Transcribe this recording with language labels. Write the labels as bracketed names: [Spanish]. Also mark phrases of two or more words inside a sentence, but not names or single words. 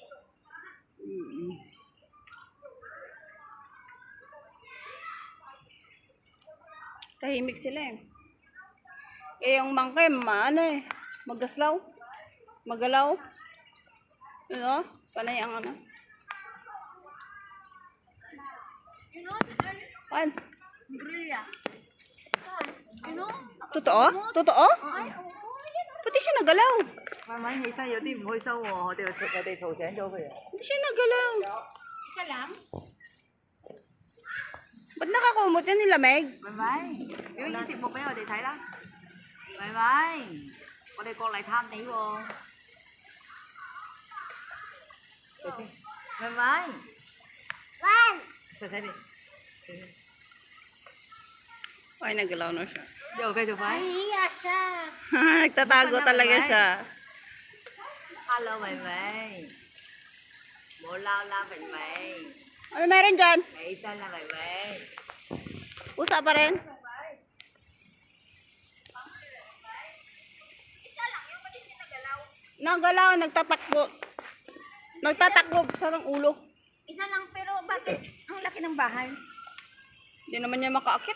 [Filipino] Tahimik sila eh. Eh, yung monkey, ano eh. Magaslaw. Magalaw. Ano? Panay ang ano. [English] You know, Pan. gorilla. You know? [Filipino] Totoo? Totoo? Pati siya nagalaw. [Cantonese] 慢慢起身有啲唔開心喎，我哋嘈醒咗佢啊！ [Filipino] Hindi siya nagalaw. Isa lang? Ba't nakakumot yan nila, Meg? [Cantonese] 咪咪，表演節目俾我哋睇啦！咪咪，我哋過嚟探你喎！咪咪， [English] One. [Cantonese] 細細啲， [Filipino] Ay, nagalaw na siya. [Cantonese] 又繼續快。 [Filipino] Nahihiya siya. Nagtatago talaga siya. [English] Hello， [Cantonese] 咪咪，冇鬧啦，咪咪， [Filipino] Ano meron dyan? [Cantonese] 起身啦，咪咪。 [Filipino] Pusa pa rin? Nagalaw, nagtatakbo. Nagtatakbo sa ng ulo. Isa lang pero bakit ang laki ng bahay? Hindi naman niya makaakyat.